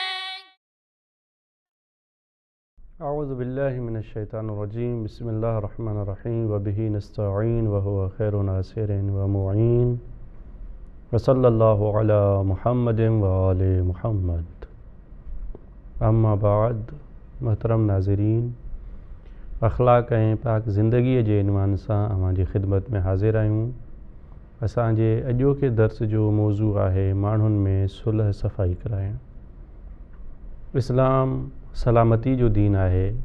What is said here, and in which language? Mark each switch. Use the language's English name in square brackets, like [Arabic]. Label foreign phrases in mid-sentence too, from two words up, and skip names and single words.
[Arabic] أعوذ بالله من الشيطان الرجيم بسم الله الرحمن الرحيم وبه نستعين وهو خير ناصر ومعين وصلى الله على محمد وآل محمد [Sindhi] अम्मा बाद मोहतरम नाज़रीन अख़लाक़ ऐं पाक ज़िंदगीअ जे इनवान सां अव्हांजी ख़िदमत में हाज़िर आहियूं। असांजे अॼोके दर्स जो मौज़ू आहे माण्हुनि में सुलह सफ़ाई कराइणु। इस्लाम सलामती जो दीन आहे।